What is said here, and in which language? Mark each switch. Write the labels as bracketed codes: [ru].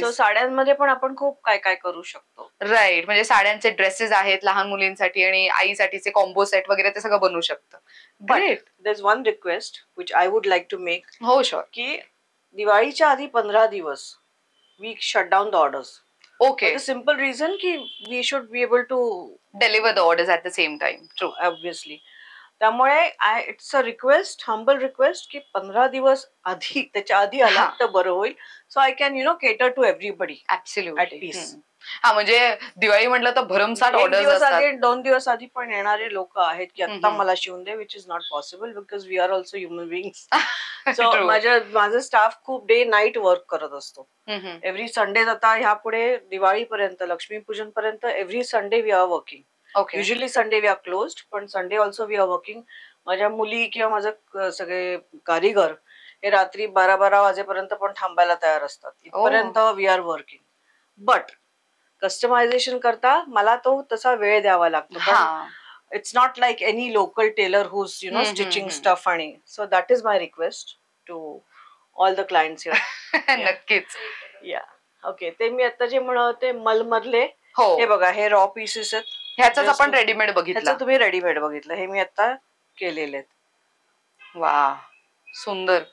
[mr] So साड्यांमध्ये पण आपण खूप काय काय करू शकतो. राईट, म्हणजे साड्यांचे ड्रेसेस आहेत लहान मुलींसाठी आणि आईसाठीचे कॉम्बो सेट वगैरे ते सगळं बनवू शकतं. [en] Great. There is one request which I would like to make. [mr] हो शुअर. की दिवाळीच्या आधी 15 दिवस [en] We shut down the orders. Okay. For the simple reason [mr] कि [en] we should be able to deliver the orders at the same time. True. Obviously. [mr] त्यामुळे [en] it's a request, humble request [mr] की 15 दिवस आधी, त्याच्या आधी आला तर बरं होईल. [en] So I can cater to everybody. Absolutely. [mr] हा, म्हणजे दिवाळी म्हटलं तर भरमसाठ ऑर्डर्स असतात. 2 दिवस आधी पण येणारे लोक आहेत की आता मला शिवून दे, [en] Which is not possible because we are also human beings. [mr] So माझा स्टाफ खूप डे नाईट वर्क करत असतो. [en] every Sunday, [mr] आता ह्यापुढे दिवाळीपर्यंत, लक्ष्मीपूजन पर्यंत [en] Every Sunday we are working. Usually Sunday we are closed, [mr] पण [en] Sunday also we are working. [mr] माझ्या मुली किंवा माझं सगळे कारीगर हे रात्री 12-12 वाजेपर्यंत पण थांबायला तयार असतात. इथपर्यंत [en] We are working. But [mr] customization करता मला तो तसा वेळ द्यावा लागतो. [en] It's not like any local tailor whose stitching stuff. आणि so that is my request to all the clients here. [mr] नक्कीच. [en] या ओके. [mr] ते मी आता जे म्हणते मल मधले, हे बघा, हे रॉ पीसेस आहेत. ह्याचाच आपण रेडीमेड बघितलं. तुम्ही रेडीमेड बघितलं, हे मी आता केलेले आहेत. वा, सुंदर.